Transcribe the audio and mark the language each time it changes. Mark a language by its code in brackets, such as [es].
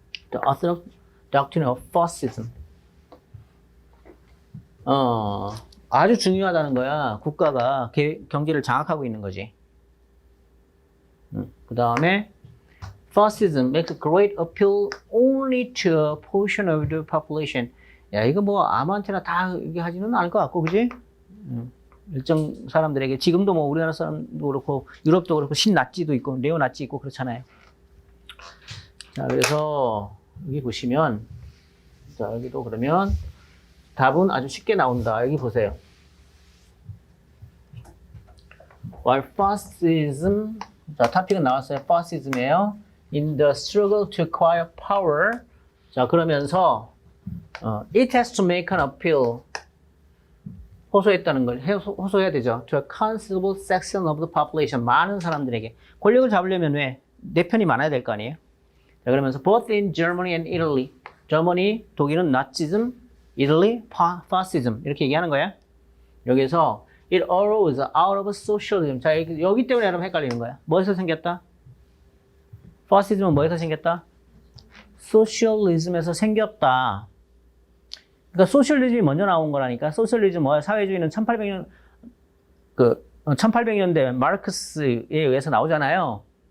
[en] The Orthodox Doctrine of Fascism. [ko] 아주 중요하다는 거야. 국가가 경제를 장악하고 있는 거지. 그 다음에 [en] Fascism makes a great appeal only to a portion of the population. [ko] 야, 이거 뭐 아무한테나 다 이게 하지는 않을 것 같고, 그지? 일정 사람들에게 지금도 뭐 우리나라 사람도 그렇고 유럽도 그렇고 신나치도 있고 네오나치 있고 그렇잖아요. 자, 그래서 여기 보시면 자, 여기도 그러면 답은 아주 쉽게 나온다. 여기 보세요. [en] While fascism, [ko] 자, 토픽은 나왔어요. fascism이에요. [en] In the struggle to acquire power. [ko] 자, 그러면서 [en] it has to make an appeal. [ko] 호소했다는 걸 호소해야 되죠. [en] To a considerable section of the population. [ko] 많은 사람들에게. 권력을 잡으려면 왜? 내 편이 많아야 될 거 아니에요? 자, 그러면서 [en] both in Germany and Italy. Germany, 독일은 Nazism, Italy, fascism. [ko] 이렇게 얘기하는 거야. 여기서 [en] it arose out of socialism. [ko] 자, 여기 때문에 여러분 헷갈리는 거야. 뭐에서 생겼다? fascism은 뭐에서 생겼다? 소셜리즘에서 생겼다. 그러니까 소셜리즘이 먼저 나온 거라니까. 소셜리즘 뭐야? 사회주의는 1800년대 마르크스에 의해서 나오잖아요.